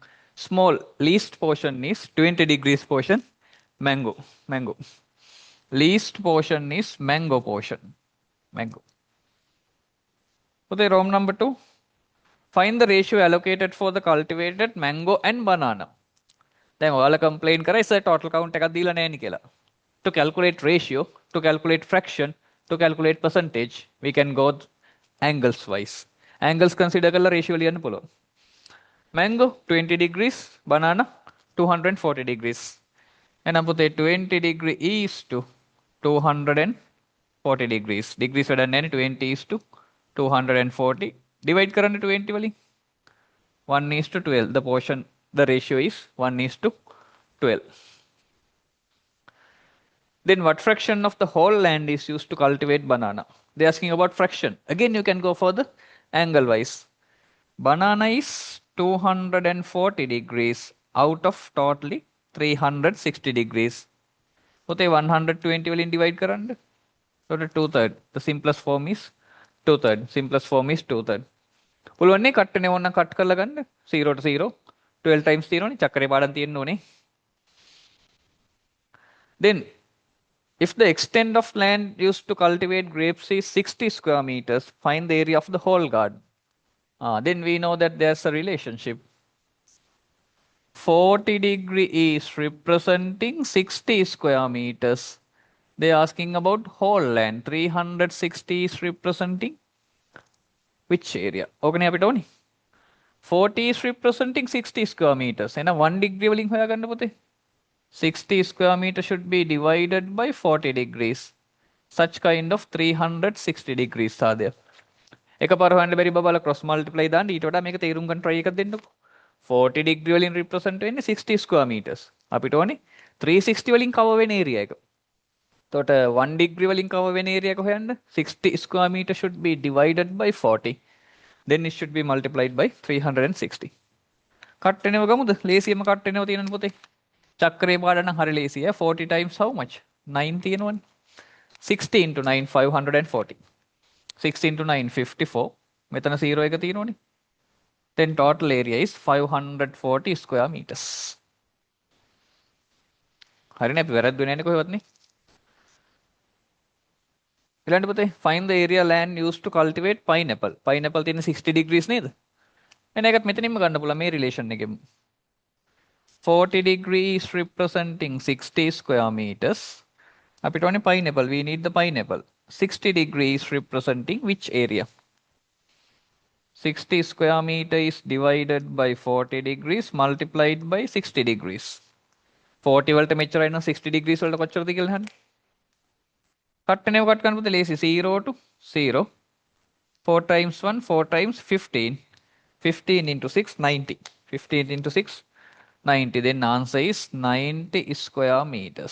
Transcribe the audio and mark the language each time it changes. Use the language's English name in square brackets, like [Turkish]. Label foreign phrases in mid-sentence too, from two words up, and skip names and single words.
[English] Small least portion is 20 degrees portion mango. Mango. Least portion is mango portion. Mango. Okay, Rome number 2. Find the ratio allocated for the cultivated mango and banana. [Sinhala] දැන් ඔයාලා complain කරා ඉතින් [English] total count [Sinhala] එකක් දීලා නැහැ නේ කියලා. [English] To calculate ratio, to calculate fraction, to calculate percentage, we can go angles wise. Angles consider [Sinhala] කරලා ratio ලියන්න පුළුවන්. [English] Mango 20 degrees, banana 240 degrees. [Sinhala] එහෙනම් පුතේ [English] 20 degree is to 240 degrees. [Sinhala] Degrees වැඩක් නැහැ නේ [English] 20 is to 240. [Sinhala] Divide කරන්න 20 වලින්. [English] 1 is to 12. The portion, the ratio is 1 is to 12. Then what fraction of the whole land is used to cultivate banana? They're asking about fraction. Again, you can go for the angle wise. Banana is 240 degrees out of totally 360 degrees. Okay, 120 will divide කරන්න. So the 2/3. The simplest form is 2/3. Simplest form is 2/3. [Sinhala] පුළුවන්නේ කට්ටනේ ඕන කට් කරලා ගන්න 0 to 0 12 times තියෙනවනේ චක්‍රේ පාඩම් තියෙන්න ඕනේ. [English] Then if the extent of land used to cultivate grapes is 60 square meters, find the area of the whole garden. Then we know that there's a relationship. 40 degree is representing 60 square meters. They're asking about whole land. 360 is representing which area? [Sinhala] ඕකනේ අපිට ඕනේ. [English] 40 is representing 60 square meters. [Sinhala] එහෙනම් 1 degree වලින් හොයාගන්න පුතේ. [English] 60 square meter should be divided by 40 degrees. Such kind of 360 degrees are there. [Sinhala] එකපාර හොයන්න බැරි බබාලා [English] cross multiply [Sinhala] දාන්න ඊට වඩා මේක තේරුම් ගන්න try එකක් දෙන්නකෝ. [English] 40 degree වලින් represent වෙන්නේ 60 square meters. [Sinhala] අපිට ඕනේ 360 වලින් cover වෙන area එක. එතකොට 1 degree වලින් cover වෙන area එක හොයන්න [English] 60 square meter should be divided by 40. Then it should be multiplied by 360. [Sinhala] කට් වෙනව ගමුද? ලේසියම කට් වෙනව තියෙනවනේ පුතේ. චක්‍රේ පාඩම් නම් හරි ලේසිය. [English] 40 times how much? [Sinhala] 9 තියෙනවනේ. 60 into 9 540. 60 into 9 54. මෙතන 0 එක තියෙනවනේ. [English] Then total area is 540 square meters. [Sinhala] හරිනේ අපි වැරද්දුවේ නැන්නේ කොහෙවත් නේ. ඊළඟට පුතේ [English] find the area land used to cultivate pineapple. [Sinhala] Pineapple තියෙන 60 degrees නේද? එන එකත් මෙතනින්ම ගන්න පුළුවන් මේ relation එකෙන්. [English] 40 degrees representing 60 square meters. [Sinhala] අපිට ඕනේ pineapple. [English] We need the pineapple. 60 degrees representing which area? 60 square meter is divided by 40 degrees multiplied by 60 degrees. [Sinhala] 40 වලට මෙච්චරයි නම් [English] 60 degrees [Sinhala] වලට කොච්චරද කියලා අහන්න. කට්ටනේ කට් කරන්න පුතේ ලේසි 0 to 0. [English] 4 times 1 4 times 15. 15 into 6 90. 15 into 6 90. Then answer is 90 square meters.